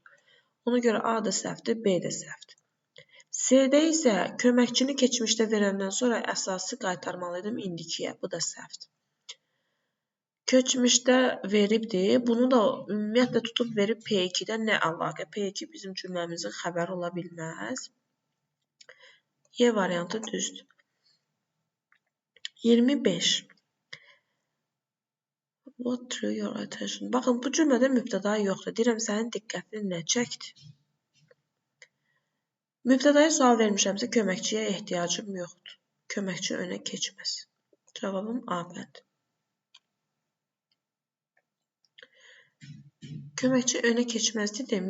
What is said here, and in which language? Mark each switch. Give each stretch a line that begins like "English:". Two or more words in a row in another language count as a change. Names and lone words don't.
Azerbaijani: Ona görə A da səhvdir, B də səhvdir. C-də isə köməkçini keçmişdə verəndən sonra əsası qaytarmalıydım indikiyə. Bu da səhvdir. Keçmişdə veribdir. Bunu da ümumiyyətlə tutub verib P2-də nə əlaqə? P2 bizim cümləmizin xəbəri ola bilməz. Y variantı düzdür. 25.
English: What drew your attention?
Azerbaijani: Baxın, bu cümlədə mübtəda yoxdur. Deyirəm, sənin diqqətini nə çəkdi? Mübtədaya sual vermişəmsə, köməkçiyə ehtiyacım yoxdur. Köməkçi önə keçməz. Cavabım A bənd. Köməkçi önə keçməz dedim.